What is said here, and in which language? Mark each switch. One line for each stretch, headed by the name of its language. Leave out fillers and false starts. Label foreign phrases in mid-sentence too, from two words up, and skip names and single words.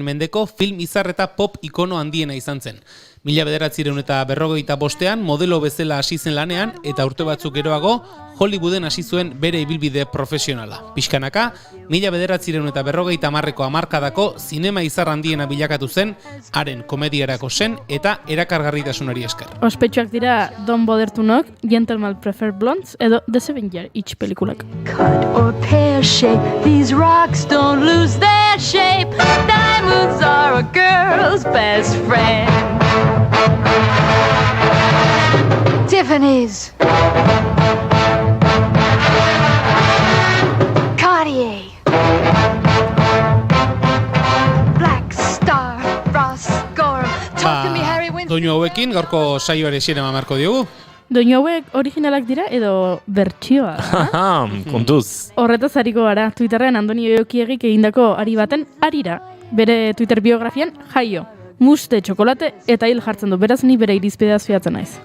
Basque: mendeko film izar eta pop ikono handiena izan zen. 1945 modelo bezala hasi zen lanean eta urte batzuk geroago Hollywooden hasi zuen bere ibilbide profesionala. Pixkanaka, 1950ko hamarkadako zinema izar handiena bilakatu zen, haren komediarako zen eta erakargarritasunari esker. Ospetsuak dira Don't Bother to Knock, Gentlemen Prefer Blondes edo The 7 Year Itch pelikulak.
English: Cut or pear shape, these rocks don't lose their shape. Diamonds are a girl's best friend. Tiffany's, Cartier, Black Star, Ross Gorham. Talk to me, Harry Winston.
Basque: Doinu hauekin gaurko saioare xerema marko diogu. Doinu hauek originalak dira edo bertsioa? Kontuz. Horretaz hariko gara, Twitterrean Andoni Oiokiegik egindako ari baten arira. Bere Twitter biografian jaio, muste, txokolate eta hil jartzen du, beraz ni bere irizpideaz fiatzen naiz.